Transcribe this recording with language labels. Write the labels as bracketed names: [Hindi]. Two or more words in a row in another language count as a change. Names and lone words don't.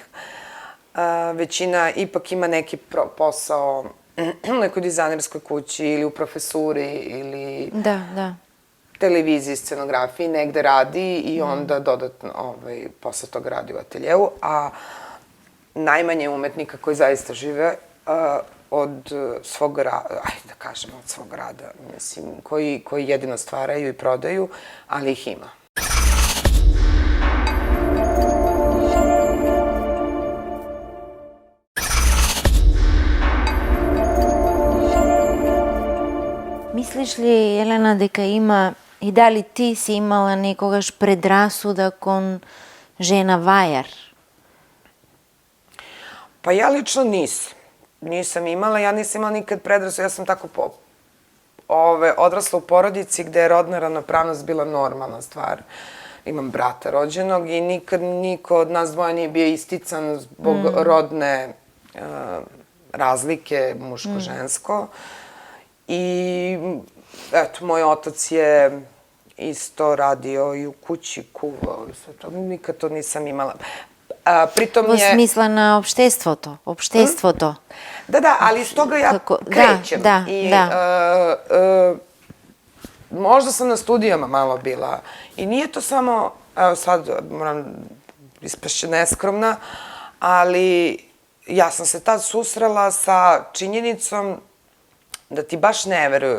[Serbian] Većina ipak ima neki posao u nekoj dizajnerskoj kući ili u profesuri ili televiziji, scenografiji, negde radi i onda dodatno posle toga radi u ateljevu, a najmanje umetnika koji zaista žive od svog rada, da kažemo od svog rada, mislim, koji jedino stvaraju i prodaju, ali ih ima. [Macedonian] Мислиш ли, Јелена, дека има и дали ти си имала некогаш предрасуда кон жена вајар? [Serbian] Pa ja lično nisam imala, ja nisam imala nikad predrasuda, ja sam tako odrasla u porodici gde je rodna ravnopravnost bila normalna stvar. Imam brata rođenog i nikad niko od nas dvoja nije bio istican zbog rodne razlike muško-žensko. I, eto, moj otac je isto radio i u kući, kuvao i sve to. Nikad to nisam imala. [Macedonian] Во смисла на општеството. [Serbian] Da, ali iz toga ja krećem. Možda sam na studijama malo bila. I nije to samo, evo sad moram ispašće neskromna, ali ja sam se tad susrela sa činjenicom da ti baš ne veruju.